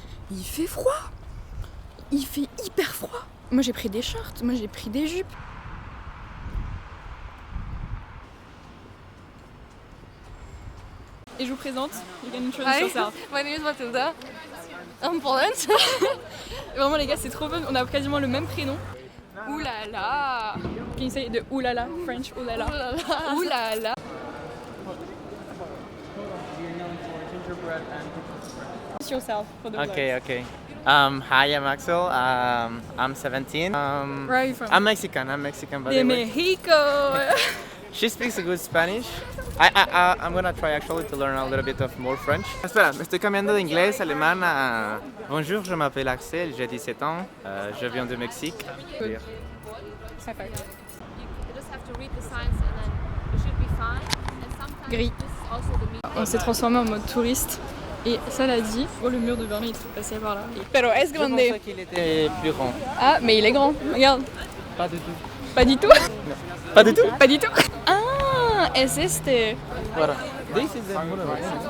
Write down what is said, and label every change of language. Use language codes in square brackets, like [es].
[fr] Il fait froid. Il fait hyper froid. Moi j'ai pris des shorts, moi j'ai pris des jupes. Et je vous présente, [en] you can introduce yourself. My name is Matilda. I'm Poland. [fr] Vraiment les gars c'est trop fun, on a quasiment le même prénom. Oulala. [en] Can you say the oulala, French oulala? [fr] Oulala. [en] Introduce yourself for the vlog. Okay. Hi, I'm Axel. I'm 17. Where are you from? I'm Mexican, but [es] De Mexico. [en] she speaks a good Spanish. I'm gonna try actually to learn a little bit of more French. [es] Espera, me estoy cambiando de inglés, alemán a... [fr] Bonjour, je m'appelle Axel, j'ai 17 ans, je viens de Mexique. [en] You just have to read the signs and then you should be fine. And sometimes [es] Gris. [en] this is also the meaning. [fr] On s'est transformé en mode touriste. Et ça l'a dit. Oh, le mur de Berlin, il faut passer par là. [es] Pero es [fr] Je [es] grande. [fr] pensais qu'il était plus grand. Ah, mais il est grand. Regarde. Pas du tout. Pas du tout. Pas du tout. Pas du tout. [es] Ah, es este. [fr] Voilà. [en] This is the monorail.